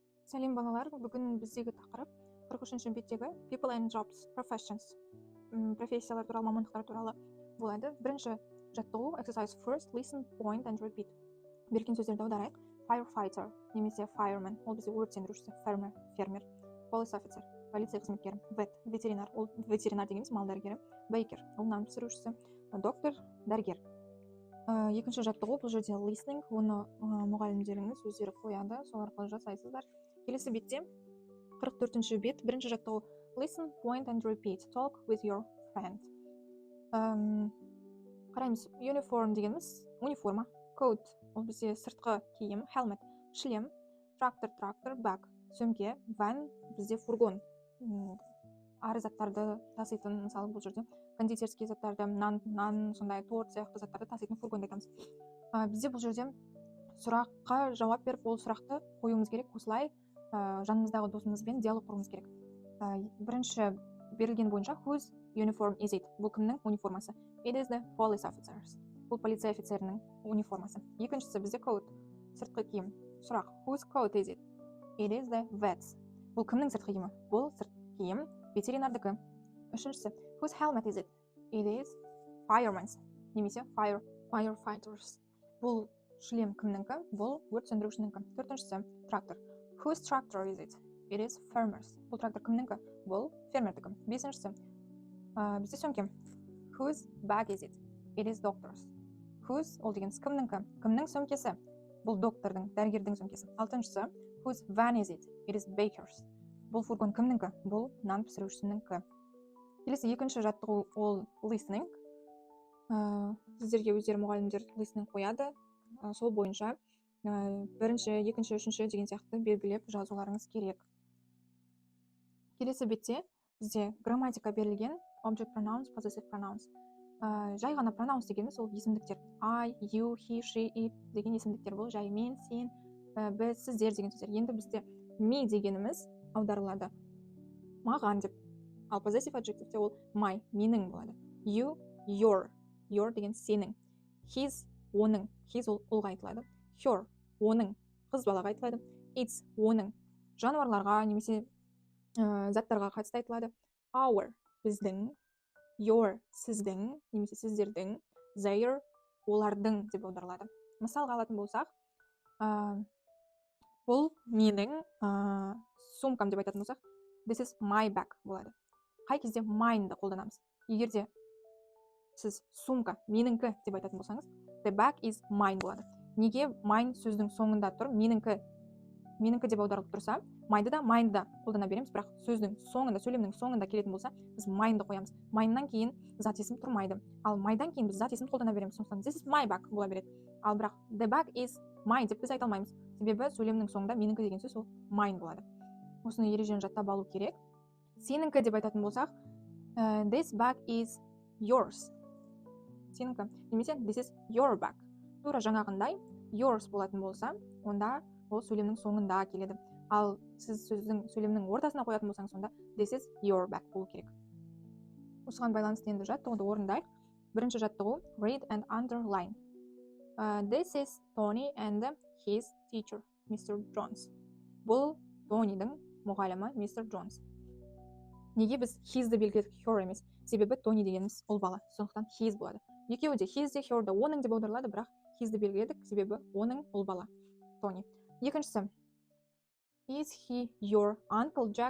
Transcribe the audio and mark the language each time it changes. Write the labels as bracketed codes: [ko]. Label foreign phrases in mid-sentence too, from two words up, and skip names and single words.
[kk] Сәлем балалар, бүгін біздегі тақырып 43-ші беттегі [en] People and Jobs, [kk] Professions, профессиялар туралы, мамандықтар туралы болады. Бірінші жаттығу, [en] exercise first, listen, point and repeat. [kk] Берген сөздерді аударайық. Firefighter, немесе fireman, ол бізде өрт сөндірушісі, фермер, [en] police officer, [kk] полиция қызметкері, ветеринар, ол ветеринар дегеніміз мал дәрігері, baker, ол нан пісірушісі, доктор, дәрігер. Екінші жаттығу, бұл жерде listening, оны мұғалімдеріңіз өздері қояды, сол арқылы жасайсыздар. Келесі бетте 44-ші бет, бірінші жаттығу [en] listen, point and repeat, talk with your friend. [kk] Қараймыз, uniform дегеніміз униформа, coat, ол бізде сыртқы киім, helmet, шлем, трактор, bag, сөмке, van, бізде фургон, ары заттарды таситын, мысалы бұл жерде кондитерский заттарды, нан, сондай торт сияқты заттарды таситын фургон айтамыз. Бізде бұл жерде сұраққа жауап беріп, ол сұрақты қоюымыз керек, осылай жанымыздағы досымызбен диалог құруымыз керек. Бірінші берілген бойынша [en] whose uniform is it? [kk] Бұл кімнің униформасы? [en] It is the police officers. [kk] Бұл полиция офицерінің униформасы. Екіншісі бізде coat, сыртқы киім. Сұрақ, [en] whose coat is it? It is the vet's. [kk] Бұл кімнің сыртқы киімі? Бұл сыртқы киім ветеринардікі. Үшіншісі, [en] whose helmet is it? It is fireman's, немесе firefighters. [kk] Бұл шлем кімніңкі? Бұл өрт сөндірушінің. Төртіншісі, трактор. [en] Whose tractor is it? It is farmer's. [kk] Бұл трактор кімніңкі? Бұл фермердікі. Бесіншісі, бізде сөмке. [en] Whose bag is it? It is doctor's. Whose, [kk] ол деген кімніңкі? Кімнің сөмкесі? Бұл доктордың, дәрігердің сөмкесі. [en] Алтыншысы, whose van is it? It is baker's. [kk] Бұл фургон кімніңкі? Бұл нан пісірушісініңкі. Келесі екінші жаттығу ол listening. Сіздерге өздері мұғалімдер listening қояды. Сол бойынша бірінші, екінші, үшінші деген сияқты белгілеп жазуларыңыз керек. Келесі бетте бізде грамматика берілген, [en] object pronouns, possessive pronouns. [kk] Жай ғана pronouns дегеніміз ол есімдіктер. [en] I, you, he, she, it [kk] деген есімдіктер. Бұл жай мен, сен, біз, сіздер деген сөздер. Енді бізде me дегеніміз аударылады маған деп. Ал [en] possessive adjectiveте [kk] ол my, менің болады. [en] You, your [kk] деген сенің. His, оның, his ол ұлға айтылады. Her, оның, қыз балаға айтылады. It's, оның, жануарларға немесе заттарға қатысты айтылады. Our, біздің. Your, сіздің, немесе сіздердің. Their, олардың деп аударылады. Мысалға алатын болсақ, бұл менің сумкам деп айтатын болсақ, [en] this is my bag болады. [kk] Қай кезде mine'ды қолданамыз? Егерде сіз сумка, меніңкі деп айтатын болсаңыз, [en] the bag is mine болады. [kk] Неге mine сөздің соңында тұр, меніңкі деп аударылып тұрса, mine'ды да қолдана береміз, бірақ сөздің соңында, сөйлемнің соңында келетін болса, біз mine'ды қоямыз. Mine'нан кейін зат есім тұрмайды. Ал майдан кейін біз зат есім қолдана береміз. Сондықтан [en] this is my bag [kk] бола береді. Ал бірақ [en] the bag is mine [kk] деп біз айта алмаймыз. Себебі сөйлемнің соңында меніңкі деген сөз ол mine болады. Осыны ережені жаттап алу керек. Сеніңкі деп айтатын болсақ, [en] this bag is yours. [kk] Сеніңкі. Немесе [en] this is your bag. [kk] Тура жаңағындай yours болатын болса, онда ол сөйлемнің соңында келеді. Ал сіз сөздің сөйлемнің ортасына қоятын болсаңыз, сонда [en] this is your bag [kk] болу керек. Осыған байланысты енді жаттығуды орындайық. Бірінші жаттығу [en] read and underline. This is Tony and his teacher, Mr. Jones. [kk] Бұл Тонидің мұғалімі [en] Mr. [kk] Jones. Неге біз his-ді белгіледік, her емес? Себебі Тони дегеніміз ұл бала, сондықтан his болады. Екеуі де his де her де оның деп аударылады, бірақ his-ді белгіледік, себебі оның ұл бала, Тони. Екіншісі, [en] is he your uncle Jack?